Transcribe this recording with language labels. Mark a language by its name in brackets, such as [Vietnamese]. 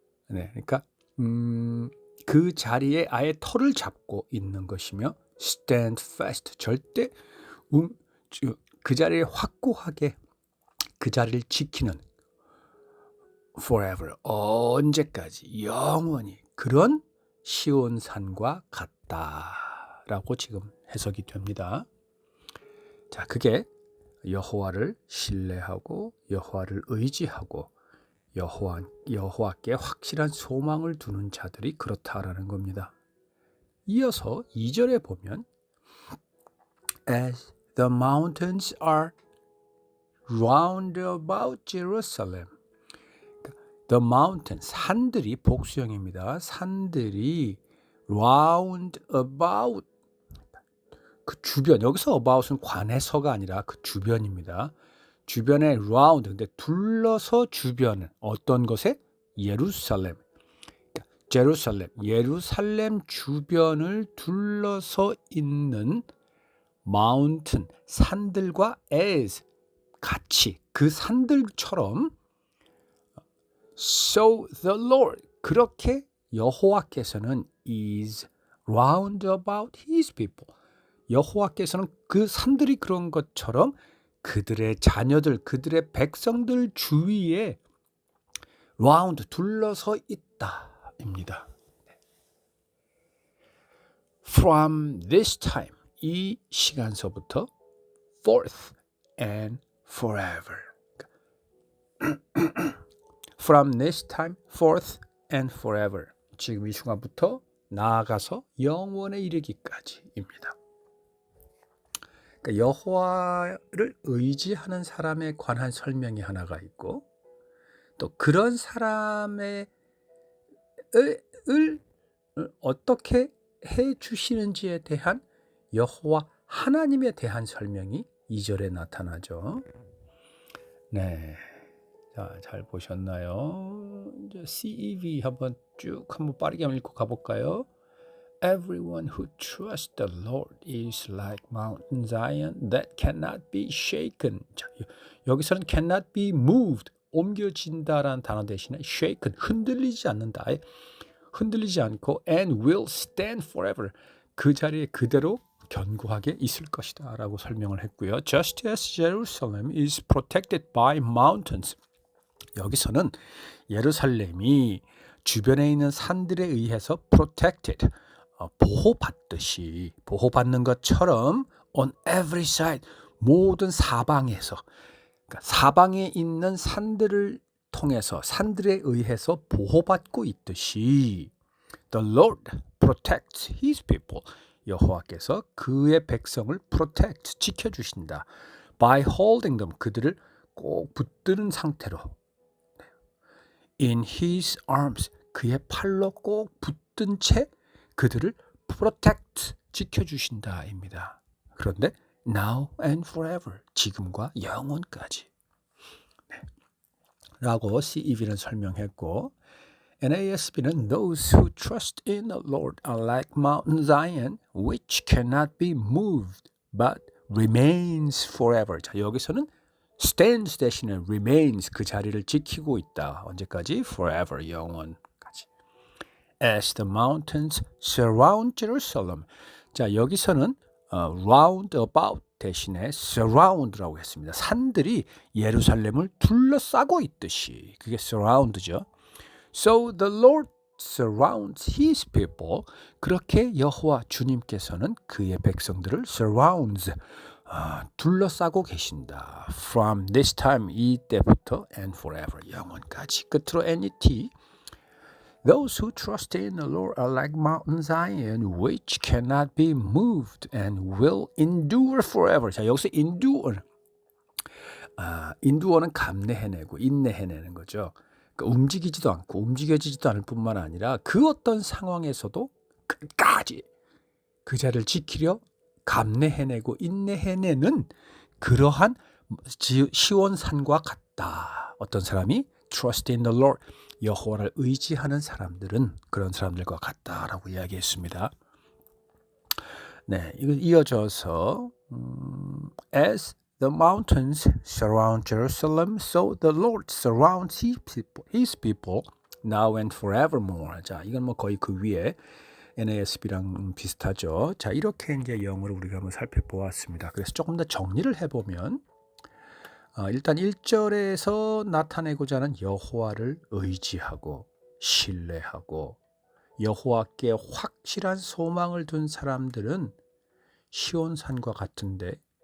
[Korean] 네, 그러니까 그 자리에 아예 터를 잡고 있는 것이며 [English] stand fast, [Korean] 절대 그 자리에 확고하게 그 자리를 지키는 [English] forever, [Korean] 언제까지, 영원히 그런 시온산과 같다라고 지금 해석이 됩니다. 자, 그게 여호와를 신뢰하고 여호와를 의지하고 여호와께 확실한 소망을 두는 자들이 그렇다라는 겁니다. 이어서 2절에 보면 [English] As the mountains are round about Jerusalem. The mountain, [Korean] 산들이 복수형입니다. 산들이 [English] round about, [Korean] 그 주변, 여기서 about은 관해서가 아니라 그 주변입니다. 주변에 round, 근데 둘러서 주변은 어떤 것에? 예루살렘. 예루살렘 주변을 둘러서 있는 mountain, 산들과 as, 같이 그 산들처럼 [English] so the Lord, [Korean] 그렇게 여호와께서는 [English] is round about his people. [Korean] 여호와께서는 그 산들이 그런 것처럼 그들의 자녀들, 그들의 백성들 주위에 round, 둘러서 있다입니다. [English] From this time, [Korean] 이 시간서부터 [English] forth and forever. From this time forth and forever. [Korean] 지금 이 순간부터 나아가서 영원에 이르기까지입니다. 그러니까 여호와를 의지하는 사람에 관한 설명이 하나가 있고, 또 그런 사람의 을 어떻게 해 주시는지에 대한 여호와 하나님에 대한 설명이 2절에 나타나죠. 네. 자, 잘 보셨나요? 이제 CEV 한번 빠르게 읽고 가볼까요? [English] Everyone who trusts the Lord is like Mountain Zion that cannot be shaken. [Korean] 자, 여기서는 [English] cannot be moved, [Korean] 옮겨진다라는 단어 대신에 shaken, 흔들리지 않는다. 흔들리지 않고 [English] and will stand forever. [Korean] 그 자리에 그대로 견고하게 있을 것이다 라고 설명을 했고요. [English] Just as Jerusalem is protected by mountains. [Korean] 여기서는 예루살렘이 주변에 있는 산들에 의해서 protected, 보호받듯이, 보호받는 것처럼 [English] on every side, [Korean] 모든 사방에서, 그러니까 사방에 있는 산들을 통해서, 산들에 의해서 보호받고 있듯이 [English] The Lord protects his people. [Korean] 여호와께서 그의 백성을 protect, 지켜주신다. [English] By holding them, [Korean] 그들을 꼭 붙드는 상태로. [English] In his arms, [Korean] 그의 팔로 꼭 붙든 채 그들을 protect, 지켜주신다입니다. 그런데 [English] now and forever, [Korean] 지금과 영원까지. 네. 라고 CEV는 설명했고, NASB는 [English] Those who trust in the Lord are like Mountain Zion, which cannot be moved, but remains forever. [Korean] 자, 여기서는 stands 대신에 remains, 그 자리를 지키고 있다. 언제까지? Forever, 영원까지. [English] As the mountains surround Jerusalem. [Korean] 자, 여기서는 [English] round about [Korean] 대신에 surround라고 했습니다. 산들이 예루살렘을 둘러싸고 있듯이, 그게 surround죠. [English] So the Lord surrounds his people. [Korean] 그렇게 여호와 주님께서는 그의 백성들을 surrounds, 둘러싸고 계신다. [English] From this time, [Korean] 이때부터 [English] and forever, [Korean] 영원까지. [English] 끝으로 NET. Those who trust in the Lord are like Mountain Zion, which cannot be moved and will endure forever. [Korean] 자, 여기서 endure, endure는 감내해내고 인내해내는 거죠. 그러니까 움직이지도 않고 움직여지지도 않을 뿐만 아니라 그 어떤 상황에서도 끝까지 그 자리를 지키려 감내해내고 인내해내는 그러한 시온산과 같다. 어떤 사람이 [English] trust in the Lord, [Korean] 여호와를 의지하는 사람들은 그런 사람들과 같다라고 이야기했습니다. 네, 이거 이어져서 [English] as the mountains surround Jerusalem, so the Lord surrounds his people now and forevermore. [Korean] 자, 이건 뭐 거의 그 위에 NASB랑 비슷하죠. 자, 이렇게 이제 영어를 우리가 한번 살펴보았습니다. 그래서 조금 더 정리를 해보면, 일단 1절에서 나타내고자 하는 여호와를 의지하고 신뢰하고 여호와께 확실한 소망을 둔 사람들은 시온산과 같은데,